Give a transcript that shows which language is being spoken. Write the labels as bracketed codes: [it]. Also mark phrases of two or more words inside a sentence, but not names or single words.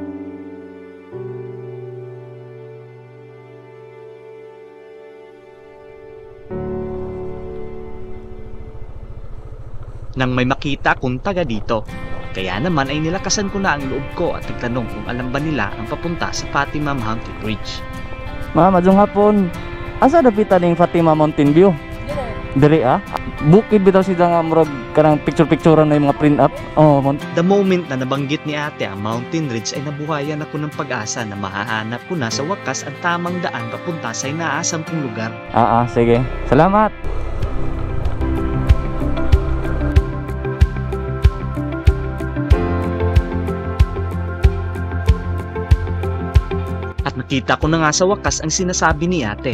[tl] Nang may makita akong taga dito, kaya naman ay nilakasan ko na ang loob ko at nagtanong kung alam ba nila ang papunta sa Fatima Mountain Ridge. [ceb] Mama, madung hapon. Asa dapitan ning Fatima Mountain View? Diri Bukid bitaw siya nga murag kanang picture-picturean na yung mga print up. [en] The moment [tl] na nabanggit ni ate ang Mountain Ridge ay nabuhayan ako ng pag-asa na mahahanap ko na sa wakas ang tamang daan papunta sa inaasam kong lugar. Sige. Salamat. At nakita ko na nga sa wakas ang sinasabi ni ate.